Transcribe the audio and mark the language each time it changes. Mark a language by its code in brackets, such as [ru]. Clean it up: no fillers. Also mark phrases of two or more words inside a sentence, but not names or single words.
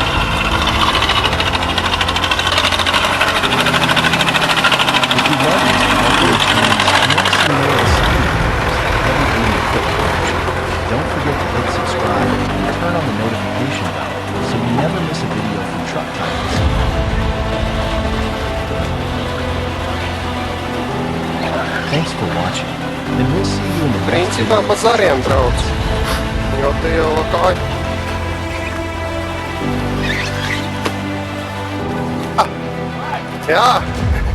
[en] If you love these powerful machines and want to see more exciting videos of heavy-duty equipment in action, don't forget to hit subscribe and turn on the notification bell so you never miss a video from Truck Titans. Thanks for watching, and we'll see you in the next [lv] Principā [en] video. [lv] pa zariem brauc. Jo te jau kāj. Jā.